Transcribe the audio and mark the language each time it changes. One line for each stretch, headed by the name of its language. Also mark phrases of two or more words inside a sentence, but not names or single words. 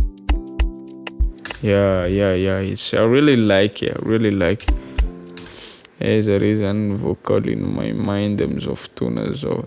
English: yeah, it's I really like it.
Malagasy: Aiza re zany ny vocal
English: in my mind
Malagasy: am'izao fotoana zao.